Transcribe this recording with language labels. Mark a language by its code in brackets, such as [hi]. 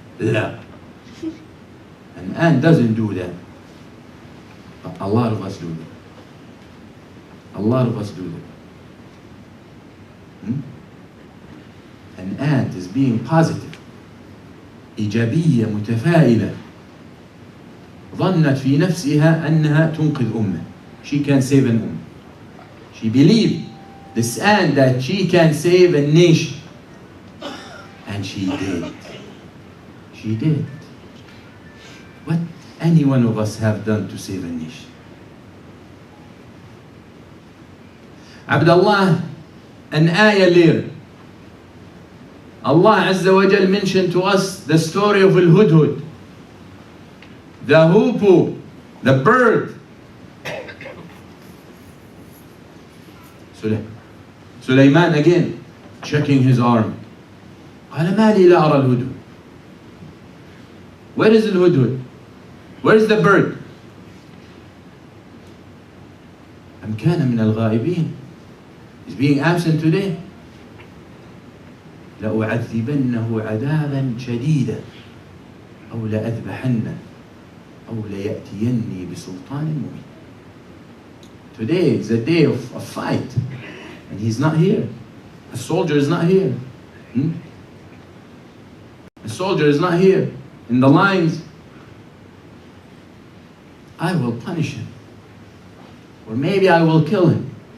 [en] La. An ant doesn't do that. But a lot of us do that. A lot of us do that. An ant is being positive. [ar] إيجابية متفائلة. ظنت في نفسها أنها تنقذ أمة. [en] She can save an ummah. She believed, this ant, that she can save a nation. And she did. She did. What any one of us have done to save a nation? Abdullah, an ayah later, Allah Azza wa Jal mentioned to us the story of al-hudhud, the hoopoe, the bird. Sulaiman again, checking his arm. [ar] قال ما لي لا أرى الهدهد. [en] Where is al-hudhud? Where is the bird? [ar] أم كان من الغائبين. [en] He's being absent today. [ar] لأعذبنه عذابا شديدا أو لأذبحنه أو ليأتيني بسلطان مبين. [en] Today is a day of fight, and he's not here. A soldier is not here. The soldier is not here in the lines. I will punish him. Or maybe I will kill him.